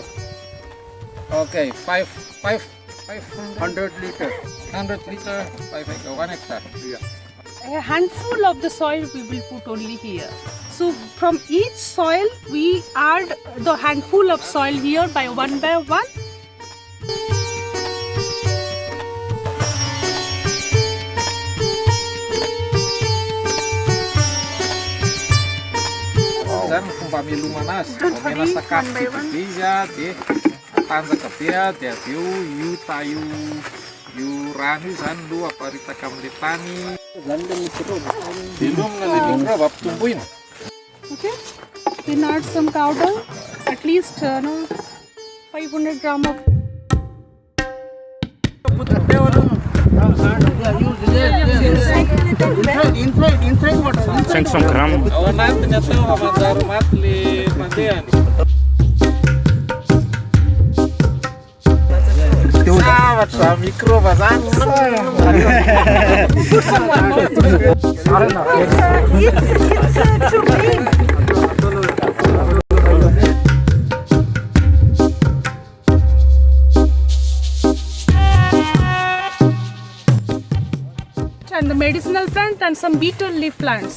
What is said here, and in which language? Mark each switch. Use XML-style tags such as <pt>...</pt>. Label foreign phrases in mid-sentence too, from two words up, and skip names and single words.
<en>Okay, 100 liter. 100 liter, 5 acre, 1 hectare. Yeah. A handful of the soil we will put only here. So from each soil we add the handful of soil here by one.</en> <mg>Zany fomba hamelomana azy, omena sakafo bebe izy dia atanjaka be dia avy eo io rano io zany no aparitaka amin'ilay tany. Velomina ilay microbe ampitomboina.</mg> <en>Okay, then add some powder, at least 500 gram of. Inside what? Send some gram.</en> <mg>Ao anatiny atao manjary maty ilay mandehany. Zavatra microbe zany.</mg> <en>It's too big. And the medicinal plant and some beetle leaf plants.</en>